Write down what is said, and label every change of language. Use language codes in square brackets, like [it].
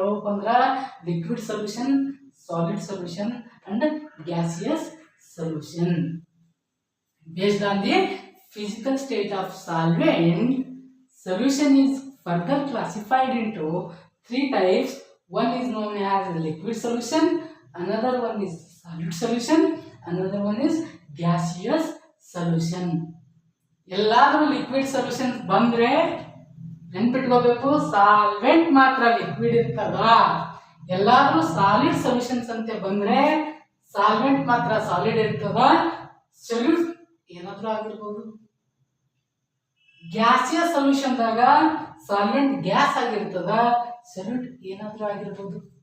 [kn] ಯಾವಪ್ಪ ಅಂದ್ರ liquid solution, solid solution and gaseous solution. [en] Based on the physical state of solvent, solution is further classified into 3 types. One is known as liquid solution, another one is solid solution, another one is gaseous solution. [kn] ಎಲ್ಲಾದ್ರೂ liquid solution ಬಂದ್ರೆ ನೆನ್ಪಿಟ್ಕೋಬೇಕು, solvent ಮಾತ್ರ liquid ಇರ್ತದ. ಎಲ್ಲಾದ್ರೂ solid solutions ಅಂತ ಬಂದ್ರೆ solvent ಮಾತ್ರ solid ಇರ್ತದ. Solute ಏನಾದ್ರೂ ಆಗಿರ್ಬೋದು. ಗ್ಯಾಸಿಯಸ್ ಸೊಲ್ಯೂಷನ್ ದಾಗ ಸಾಲ್ವೆಂಟ್ ಗ್ಯಾಸ್ ಆಗಿರ್ತದ, ಸೊಲ್ಯೂಟ್ ಏನಾದ್ರೂ ಆಗಿರ್ಬೋದು.